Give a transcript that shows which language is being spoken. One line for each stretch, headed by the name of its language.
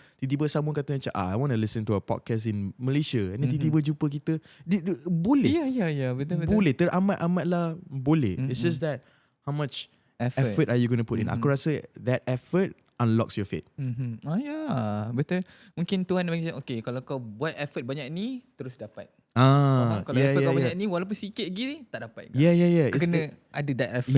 Malay: Tiba-tiba
English: someone kata macam I want to listen to a podcast in Malaysia, and then
Malay: tiba-tiba jumpa kita. Boleh. Ya, betul. Boleh, teramat-amatlah boleh.
English: It's just that how much effort are you going to put in?
Malay: Aku rasa
English: that effort unlocks your fate.
Malay: Ya, betul. Mungkin Tuhan bagi macam, okay, kalau kau buat effort banyak ni, terus dapat. Kalau effort kau banyak ni, walaupun sikit lagi, tak dapat. Yeah. Kau kena ada that effort.